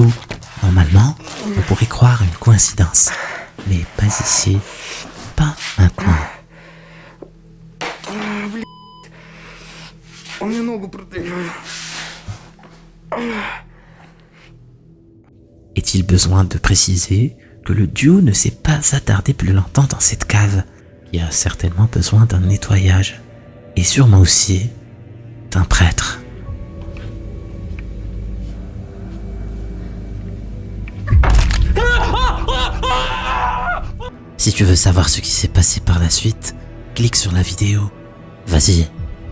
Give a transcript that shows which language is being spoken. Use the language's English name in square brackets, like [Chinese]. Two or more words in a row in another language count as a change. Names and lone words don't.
[French] Normalement, on pourrait croire une coïncidence. Mais pas ici. Pas maintenant. [Russian] Он мне ногу продырявил. [French] Est-il besoin de préciser que le duo ne s'est pas attardé plus longtemps dans cette cave, qui a certainement besoin d'un nettoyage, et sûrement aussi d'un prêtre. Si tu veux savoir ce qui s'est passé par la suite, clique sur la vidéo.